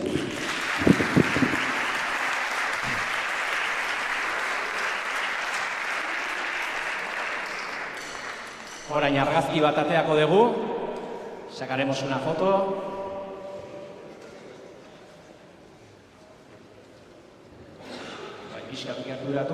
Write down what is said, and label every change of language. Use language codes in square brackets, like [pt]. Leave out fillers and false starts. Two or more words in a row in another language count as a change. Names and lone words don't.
[eu] Orain argazki bat ateako dugu. [es] Sacaremos una foto. [eu] Pixkat gerturatu.